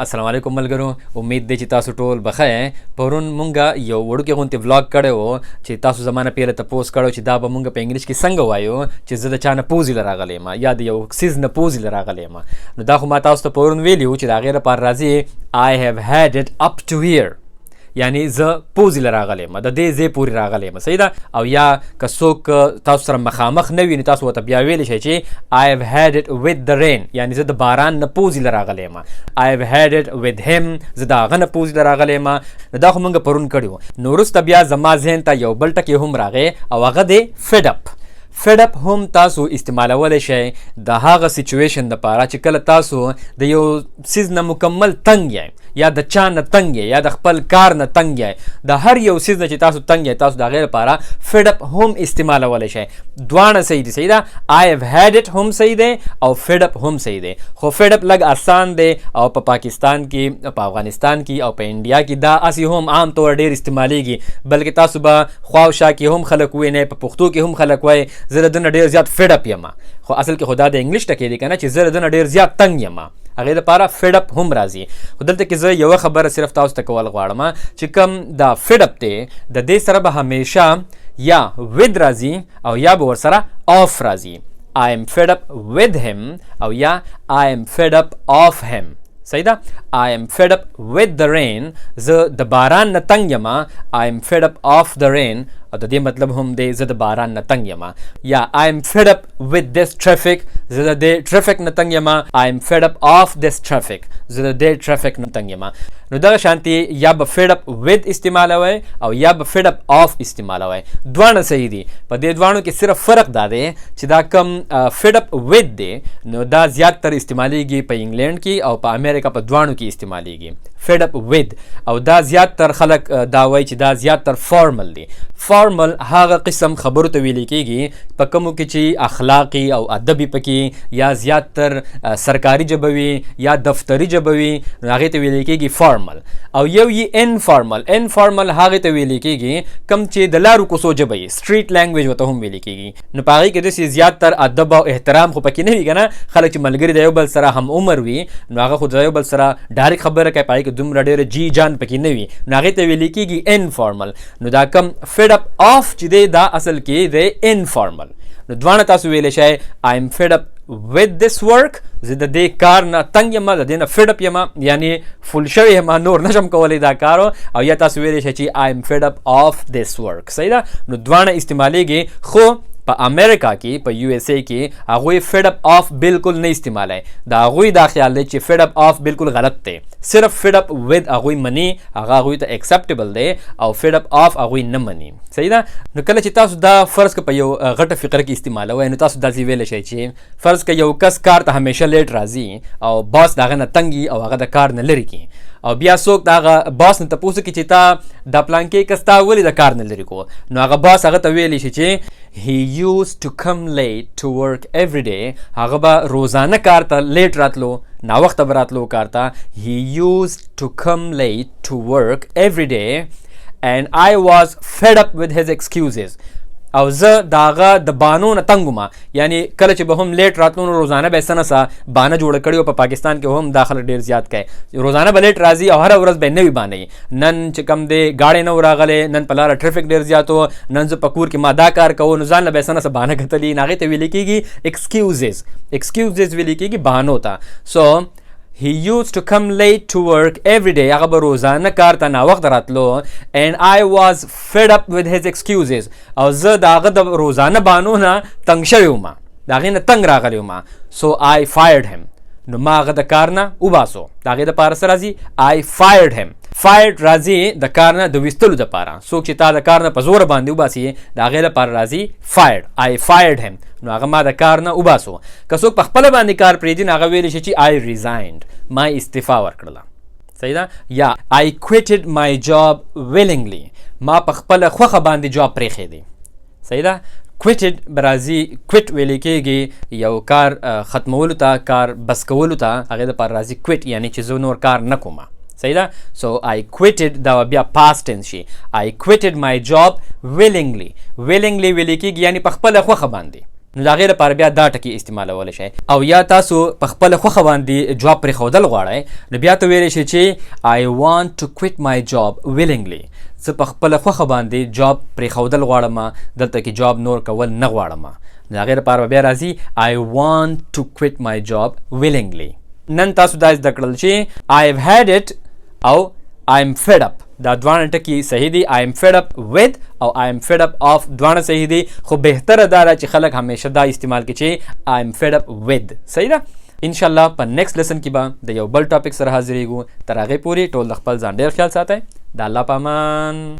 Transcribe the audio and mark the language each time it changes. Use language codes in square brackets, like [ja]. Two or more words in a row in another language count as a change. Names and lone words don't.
[ps] السلام علیکم ملګرو، امید دی چې تاسو ټول بخیر. پرون مونږه یو وړوکی غونتی ولاګ کړی و چې تاسو زمانه پیله تپوس کړو چې دا به مونږ په انګلیش کې څنګه وایو چې زه د چا نه پوزې له راغلی یم یا د یو څیز نه پوزې له راغلی یم. نو دا خو ما تاسو ته پرون ویلي و چې د هغې لپاره راځي [en] I have had it up to here، [ps] یعنی زه پوزې له راغلی یم، د دې ځای پورې راغلی یم. صحیح ده. او یا که څوک تاسو سره مخامخ نه وي نو تاسو ورته بیا ویلی شئ چې [en] I have had it with the rain، [ps] یعنی زه د باران نه پوزې له راغلی یم. [en] I have had it with him، [ps] زه د هغه نه پوزې له راغلی یم. نو دا خو موږ پرون کړي وو. نو وروسته بیا زما ذهن ته یو بل ټکی هم راغی او هغه دی [en] fed up. fed up [ps] هم تاسو استعمالولی شئ د هغه سچویشن دپاره چې کله تاسو د یو څیز نه مکمل تنګ یئ یا د چا نه تنګ یئ یا د خپل کار نه تنګ یئ، د هر یو څیز نه چې تاسو تنګ یئ تاسو د هغې لپاره [en] fed up [ps] هم استعمالولی شئ. دواړه صحیح دي. صحیح ده. [en] I have had it [ps] هم صحیح دی او [en] fed up [ps] هم صحیح دی. خو [en] fed up [ps] لږ آسان دی او په پاکستان کې، په افغانستان کې او په انډیا کې دا اسې هم عام طور ډېر استعمالیږي، بلکې تاسو به خوا او شا کې هم خلک وینئ، په پښتو کې هم خلک وایي زه د ده نه ډېر زیات فیډ اپ یم. خو اصل کې خو دا د انګلیش ټکی دی که نه چې زه د ده نه ډېر زیات تنګ یم، هغې لپاره [en] fed up [ps] هم راځي. خو دلته کې زه یوه خبره صرف تاسو ته کول غواړم چې کوم دا [en] fed up [ps] دی د دې سره به همیشه یا with راځي او یا به ورسره off راځي. [en] I am fed up with him [ps] او یا [en] I am fed up of him. [ps] صحیح ده. [en] I am fed up with the rain، [ps] زه د باران نه تنګ یم. [en] I am fed up of the rain، [ps] او د دې مطلب هم دی زه د باران نه تنګ یم. [en] یا I am fed up with this traffic، [ps] زه د دې ټرافیک نه تنګ یم. [en] I am fed up of this traffic، [ps] زه د دې ټرافیک نه تنګ یم. نو دغه شانتي یا به [en] fed up with [ps] استعمالوئ او یا به [en] fed up of [ps] استعمالوئ. دواړه صحیح دي. په دې دواړو کې صرف فرق دا دی چې دا کم [en] fed up with [ps] دی نو دا زیات تر استعمالیږي په انګلینډ کې او په امریکا په دواړو کې استعمالیږي. [en] fed up with [ps] او دا زیات تر خلک دا وایي چې دا زیات تر فارمل دی. فارمل هغه قسم خبرو ته ویل کېږي په کومو کې چې اخلاقي او ادبي پکې یا زیات تر سرکاري ژبه وي یا دفتري ژبه وي نو هغې ته ویل کېږي فارمل. او یو یې انفارمل. انفارمل هغې ته ویل کېږي کوم چې د لارو کوڅو ژبه یي، [en] street language [ps] ورته هم ویل کېږي. نو په هغې کې داسې زیات تر ادب او احترام خو پکې نه وي که نه. خلک چې ملګري د یو بل سره هم عمر وي نو هغه خو د یو بل سره ډایرکټ خبره کوي، په هغې کې دومره ډېره جی جان پکې نه وي نو هغې ته ویل کېږي انفارمل. نو دا کم [en] fed up of [ps] چې دی دا اصل کې دی انفارمل. نو دواړه تاسو ویلی شئ [en] I am fed up with this work، [ps] زه د دې کار نه تنګ یم، د دې نه [en] fed up [ps] یم، یعنی فول شوی یم، نور نشم کولی دا کار. او یا تاسو ویلی شئ چې [en] I am fed up of this work. [ps] صحیح ده. نو دواړه استعمالیږي. خو په امریکا کې، په یو اس ای کې هغوی [en] fed up of [ps] بالکل نه استعمالوي. د هغوی دا خیال دی چې [en] fed up of [ps] بالکل غلط دی. صرف [en] fed up with [ps] هغوی مني، هغه هغوی ته اکسپټیبل دی، او [en] fed up of [ps] هغوی نه مني. صحیح ده. نو کله چې تاسو دا فرض که په یو غټه فقره کې استعمالوئ نو تاسو داسې ویلی شئ چې فرض که یو کس کار ته همیشه لیټ راځي او باس د هغه نه تنګي او هغه د کار نه لرې کړي، او بیا څوک د هغه باس نه تپوس کړي چې تا دا پلانکې کس تا ولې د کار نه لرې کو، نو هغه باس هغه ته ویلی شي چې [en] he used to come late to work every day، [ps] هغه به روزانه کار ته لیټ راتلو، ناوخته به راتلو کار ته. [en] he used to come late to work every day and I was fed up with his excuses، [ps] او زه د هغه د بانو نه تنګ وم. یعنی کله چې به هم لیټ راتلو نو روزانه به یې څه نه څه بانه جوړه کړې وه. په پاکستان کې هم دا خلک ډېر زیات کوي، روزانه به لیټ راځي او هره ورځ به یې نوې بانه وي. نن چې کوم دی گاډی نه و راغلی، نن په لاره ټرافیک ډېر زیات و، نن زه په کور کې ما دا کار کوو، نو ځان له به یې څه نه څه بانه کتلي. نو هغې ته ویلې کېږي ایکسکیوزز. ایکسکیوزز ویلې کېږي بهانو ته. [en] سو he used to come late to work every day، [ps] هغه به روزانه کار ته ناوخت راتلو. [en] and I was fed up with his excuses، [ps] او زه د هغه د روزانه بانو نه تنګ شوی وم، د هغې نه تنګ راغلی وم. [en] so I fired him، [ps] نو ما هغه د کار نه وباسو. د هغې دپاره څه راځي [en] I fired him. [ps] fired راځي د کار نه د ویستلو دپاره. څوک چې تا د کار نه په زوره باندې وباسي د هغې لپاره راځي fired. [en] I fired him، [ps] نو هغه ما د کار نه وباسو. که څوک په خپله باندې کار پرېږدي نو هغه ویلی شي چې [en] I resigned، [ps] ما استعفا ورکړله. صحیح ده. [en] یا I quitted my job willingly، [ps] ما په خپله خوښه باندې جاب پرېښی. صحیح ده. quitted راځي quit ویلې کېږي یو کار ختمولو ته، کار بس کولو ته، هغې دپاره راځي quit، یعنی چې زه نور کار نه کوم. صحیح ده. [en] so I quitted [ps] دا بیا [en] past tense شي. I quitted my job willingly. [ps] willingly ویلې کېږي یعنی په خپله خوښه باندې. نو د هغې لپاره بیا دا ټکي استعمالولی شئ. او یا تاسو په خپله خوښه باندې جاب پرېښودل غواړئ نو بیا ته ویلی شئ چې [en] I want to quit my job willingly. [ps] زه په خپله خوښه باندې جاب پرېښودل غواړم، دلته کې جاب نور کول نه غواړم. د هغې لپاره بیا راځي [en] I want to quit my job willingly. [ps] نن تاسو دا زده کړل چې [en] I've had it [ps] او [en] I'm fed up. [ps] دا دواړه ټکي صحیح دي. [en] I am fed up with [ps] او [en] I am fed up of [ps] دواړه صحیح دي، خو بهتره دا ده چې خلک همیشه دا استعمال کړي چې [en] I am fed up with. [ps] صحیح ده؟ انشاءالله په [en] next lesson [ps] کې به د یو بل ټاپک سره حاضرېږو. تر هغې پورې ټول د خپل ځان ډېر خیال ساتئ. د الله په امان.